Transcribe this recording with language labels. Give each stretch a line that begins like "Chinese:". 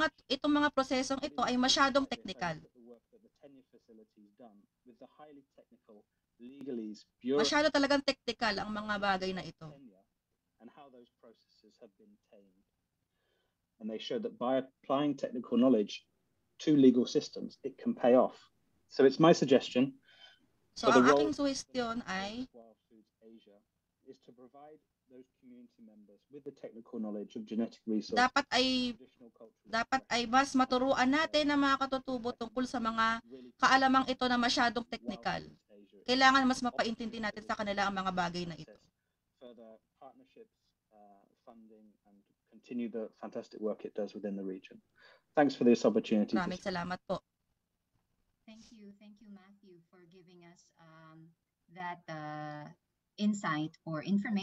Filipino: Itong mga prosesong ito ay masyadong technical. Masyado talagang technical ang mga bagay na ito.
English: And they show that by applying technical knowledge to legal systems, it can pay off. So it's my suggestion.
Filipino: So ang aking suggestion ay
English: is to provide those community members with the technical knowledge of genetic resources.
Filipino: Dapat ay mas maturuan natin ang mga katutubo tungkol sa mga kaalamang ito na masyadong technical. Kailangan mas mapaintindi natin sa kanila ang mga bagay na ito.
English: Further partnerships, funding, and continue the fantastic work it does within the region. Thanks for this opportunity.
Filipino: Maraming salamat po.
English: Thank you, Matthew, for giving us that insight or information.